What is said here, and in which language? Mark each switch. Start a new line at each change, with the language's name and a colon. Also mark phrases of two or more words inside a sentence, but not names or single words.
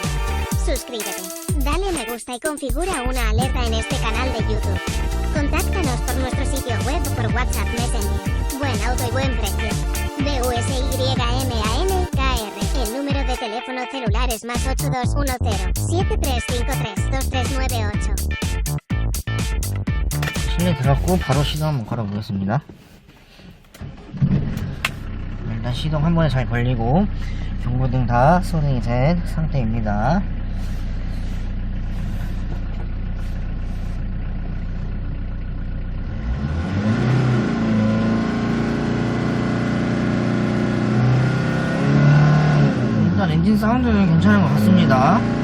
Spanish: Suscríbete, dale me gusta y configura una alerta en este canal de YouTube. Contáctanos por nuestro sitio web o por WhatsApp Messenger. Buen auto y buen precio. Busyman.kr. El número de teléfono celular es +8210-7353-2398.
Korean: 실내 들어갔고 바로 시동 한번 걸어보겠습니다. 일단 시동 한 번에 잘 걸리고 경고등 다 소등이 된 상태입니다. 일단 엔진 사운드는 괜찮은 것 같습니다.